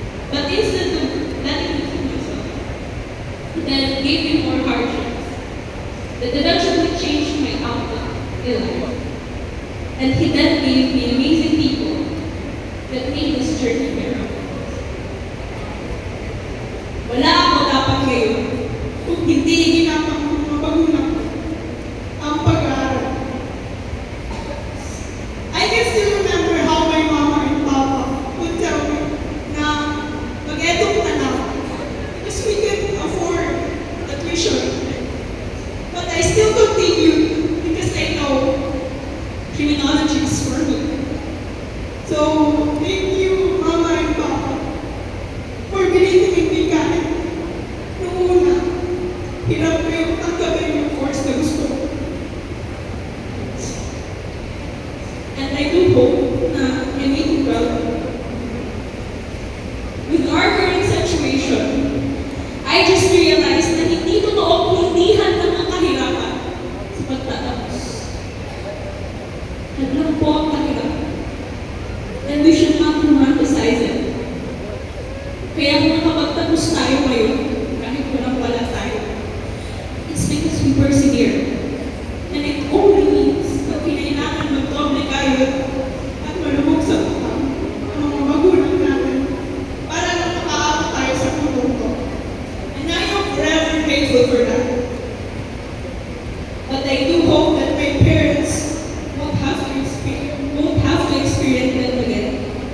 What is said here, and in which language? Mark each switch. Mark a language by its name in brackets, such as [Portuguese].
[English] But instead of letting me kill myself, He then gave me more hardships that eventually changed my outlook in life. And He then gave me amazing people that made this journey bearable. [Filipino] Wala ako dapat ngayon kung hindi ginapang mga magulang ko ang pag-aaral. [English] I can still remember how my mama and papa would tell me [Filipino] na mag-edong na lang [English] because we couldn't afford the tuition. But I still continued because I know criminology is for me. So, thank you, Mama and Papa, for believing in me [Filipino] kahit noong una, hirap ko yung tanggapin yung course na gusto ko. [English] And I do hope na I make you proud. With our current situation, I just realized [Filipino] na hindi totoo hindihan ng mga kahirapan sa pagtatapos. Hadlang po ang kahirapan. [English] And we should not romanticize it. [Filipino] Kaya kung nakapagtapos tayo ngayon, kahit walang wala tayo, [English] it's because we persevere. [Filipino] And it only means na kailangan mag-doble kayo at malubog sa utang ang mga magulang natin para lang makaabot tayo sa punto. [English] And I know grateful for that. But I do hope that my parents won't have to experience that again.